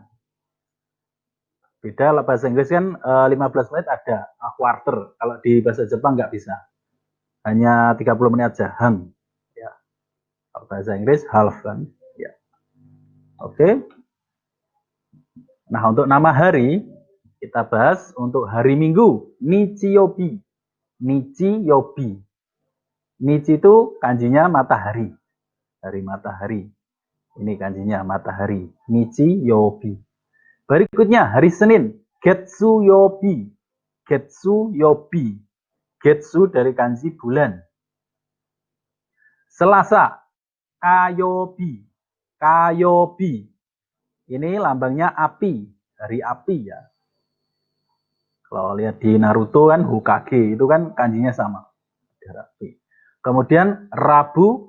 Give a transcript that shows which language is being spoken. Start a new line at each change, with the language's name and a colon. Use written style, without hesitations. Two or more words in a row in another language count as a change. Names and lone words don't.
Indonesian: Beda, bahasa Inggris kan 15 menit ada quarter. Kalau di bahasa Jepang nggak bisa. Hanya 30 menit aja, hang. Ya. Kalau bahasa Inggris half kan. Ya. Oke. Nah, untuk nama hari kita bahas untuk hari Minggu, Nichiyobi. Nichiyobi. Nichi itu kanjinya matahari. Hari matahari. Ini kanjinya matahari. Nichiyobi. Berikutnya hari Senin.
Japanese: Getsu yobi. Getsu yobi.
Indonesian: Getsu dari kanji bulan. Selasa. Kayobi. Kayobi. Ini lambangnya api. Hari api ya. Kalau lihat di Naruto kan Hokage. Itu kan kanjinya sama. Api. Kemudian Rabu.